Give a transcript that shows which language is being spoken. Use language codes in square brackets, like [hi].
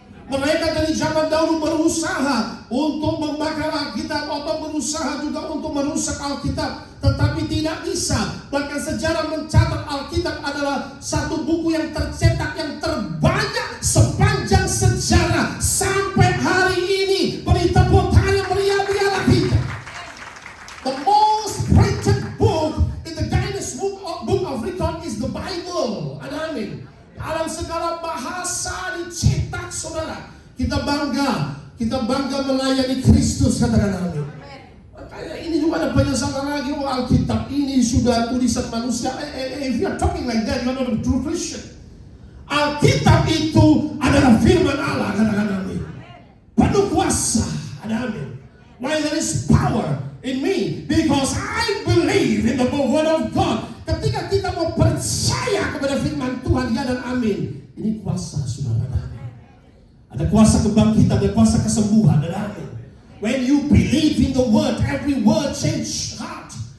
[id] Mereka dari zaman dahulu berusaha untuk membakar Alkitab atau berusaha juga untuk merusak Alkitab, tetapi tidak bisa. Bahkan sejarah mencatat Alkitab adalah satu buku yang tercetak yang terbanyak sepanjang sejarah sampai hari ini. Beri tepuk tangan yang meriah bagi Allah kita. [en] The most printed book in the Guinness Book of Record is the Bible. [id] Amin. Dalam segala bahasa dicetak, saudara. Kita bangga melayani Kristus, katakan amin. Makanya ini juga ada penyesalan lagi. Oh, Alkitab ini sudah tulisan manusia. [en] If you are talking like that, you are not a true Christian. [id] Alkitab itu adalah firman Allah, katakan amin. Penuh kuasa, ada amin. [en] Why there is power in me? Because I believe in the word of God. [id] Ketika kita mau percaya kepada firman Tuhan, ya dan amin. Ini kuasa, saudara. Ada kuasa kebangkitan, ada kuasa kesembuhan, ada amin. [en] When you believe in the word, every word change heart.